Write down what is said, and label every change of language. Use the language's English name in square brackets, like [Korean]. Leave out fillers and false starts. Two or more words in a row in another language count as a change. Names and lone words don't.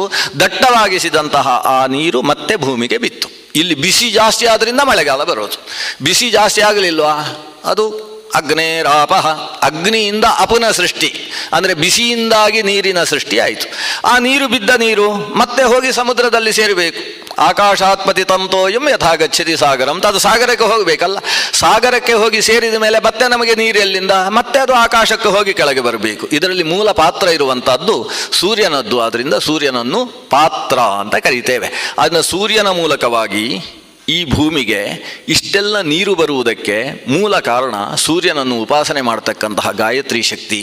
[Kannada] ದಟ್ಟವಾಗಿಸಿದಂತಹ ಆ ನೀರು ಮತ್ತೆ ಭೂಮಿಗೆ ಬಿತ್ತು. ಇಲ್ಲಿ ಬಿಸಿ ಜಾಸ್ತಿ ಆದ್ರಿಂದ ಮಳೆಗಾಲ ಬರೋದು. ಬಿಸಿ ಜಾಸ್ತಿ ಆಗಲಿಲ್ವಾ, ಅದು ಅಗ್ನೇರಾಪಃ, ಅಗ್ನಿಯಿಂದ ಅಪುನ ಸೃಷ್ಟಿ, ಅಂದರೆ ಬಿಸಿಯಿಂದಾಗಿ ನೀರಿನ ಸೃಷ್ಟಿ ಆಯಿತು. ಆ ನೀರು ಬಿದ್ದ ನೀರು ಮತ್ತೆ ಹೋಗಿ ಸಮುದ್ರದಲ್ಲಿ ಸೇರಬೇಕು. [Sanskrit] ಆಕಾಶಾತ್ ಪತಿತಂ ತೋಯಂ ಯಥಾ ಗಚ್ಚತಿ ಸಾಗರಂ, [Kannada] ಅದು ಸಾಗರಕ್ಕೆ ಹೋಗಬೇಕಲ್ಲ. ಸಾಗರಕ್ಕೆ ಹೋಗಿ ಸೇರಿದ ಮೇಲೆ ಮತ್ತೆ ನಮಗೆ ನೀರು ಎಲ್ಲಿಂದ, ಮತ್ತೆ ಅದು ಆಕಾಶಕ್ಕೆ ಹೋಗಿ ಕೆಳಗೆ ಬರಬೇಕು. ಇದರಲ್ಲಿ ಮೂಲ ಪಾತ್ರ ಇರುವಂತಹದ್ದು ಸೂರ್ಯನದ್ದು. ಆದ್ದರಿಂದ ಸೂರ್ಯನನ್ನು ಪಾತ್ರ ಅಂತ ಕರೀತೇವೆ. ಅದನ್ನು ಸೂರ್ಯನ ಮೂಲಕವಾಗಿ ಈ ಭೂಮಿಗೆ ಇಷ್ಟೆಲ್ಲ ನೀರು ಬರುವುದಕ್ಕೆ ಮೂಲ ಕಾರಣ ಸೂರ್ಯನನ್ನು ಉಪಾಸನೆ ಮಾಡತಕ್ಕಂತಹ ಗಾಯತ್ರಿ ಶಕ್ತಿ.